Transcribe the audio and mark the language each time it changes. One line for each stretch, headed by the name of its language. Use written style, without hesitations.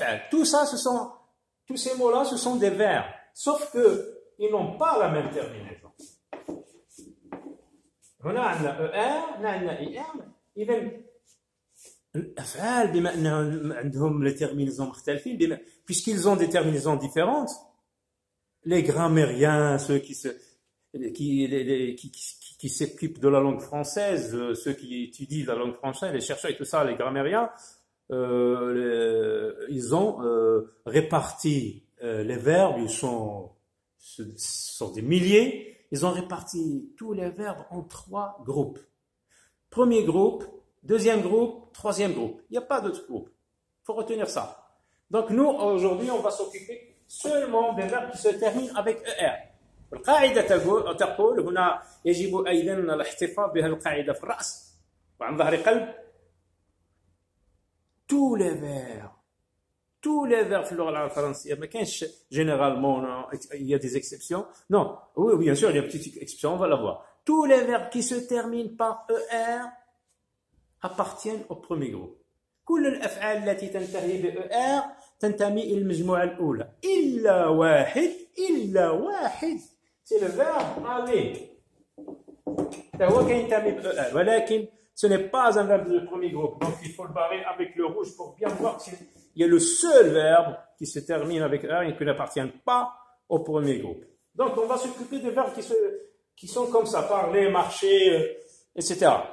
French: Tout ça, tous ces mots-là, ce sont des verbes. Sauf que ils n'ont pas la même terminaison.
Arabic: هنا عندنا ER, هنا عندنا ER. إذا الأفعال بما أنهم عندهم
French: les terminaisons
Arabic: مختلفين,
French: puisqu'ils ont des terminaisons différentes, les grammairiens, ceux qui s'occupent de la langue française, ceux qui étudient la langue française, les chercheurs et tout ça, les grammairiens, ils ont réparti les verbes, ce sont des milliers, ils ont réparti tous les verbes en 3 groupes. Premier groupe, deuxième groupe, troisième groupe. Il n'y a pas d'autre groupe. Il faut retenir ça. Donc nous, aujourd'hui, on va s'occuper seulement des verbes qui se terminent avec ER.
Arabic: القاعدة تقول هنا يجب أيضا الاحتفاظ بها القاعدة في الرأس وعن ظهر قلب.
French: Tous les verbes
Arabic: في اللغة العربية الفرنسية ما كانش
French: généralement, il y a des exceptions. Non, oui, bien sûr, il y a des petites exceptions, on va la voir. Tous les verbes qui se terminent par ER appartiennent au premier groupe.
Arabic: كل الأفعال التي تنتهي بER تنتمي إلى المجموعة الأولى إلا واحد
French: c'est le verbe aller.
Arabic: هو كينتمي بER ولكن
French: ce n'est pas un verbe du premier groupe. Donc il faut le barrer avec le rouge pour bien voir qu'il y a le seul verbe qui se termine avec ER et qui n'appartient pas au premier groupe. Donc on va s'occuper des verbes qui sont comme ça, parler, marcher, etc.